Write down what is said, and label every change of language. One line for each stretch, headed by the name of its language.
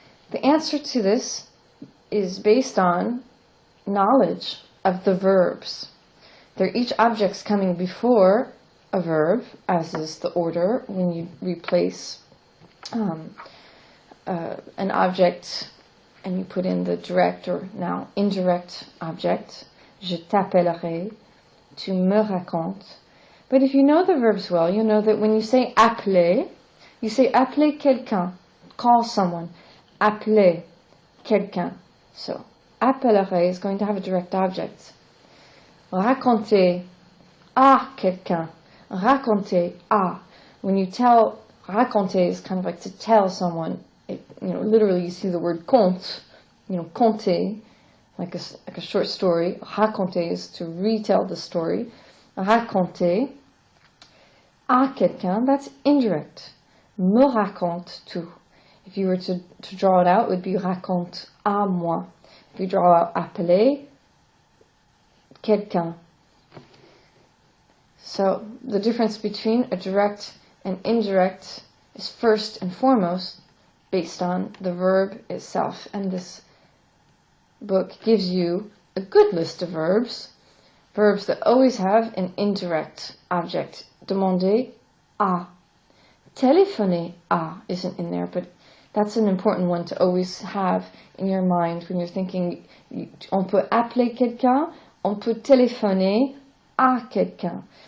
English: The answer to this is based on knowledge of the verbs. They're each objects coming before a verb, as is the order when you replace an object and you put in the direct or now indirect object.
French: Je t'appellerai, tu me racontes.
English: But if you know the verbs well, you know that when you say appeler, you say
French: appeler quelqu'un,
English: call someone.
French: Appeler quelqu'un.
English: So, appellerai is going to have a direct object.
French: Raconter à quelqu'un. Raconter à.
English: When you tell, raconter is kind of like to tell someone. Literally you see the word conte. Conter, like a short story. Raconter is to retell the story.
French: Raconter à quelqu'un,
English: that's indirect.
French: Me raconte tout.
English: If you were to draw it out, it would be
French: raconte à moi.
English: If you draw out
French: appeler, quelqu'un.
English: So the difference between a direct and indirect is first and foremost based on the verb itself. And this book gives you a good list of verbs. Verbs that always have an indirect object.
French: Demander à. Téléphoner à
English: isn't in there, but that's an important one to always have in your mind when you're thinking.
French: On peut appeler quelqu'un, on peut téléphoner à quelqu'un.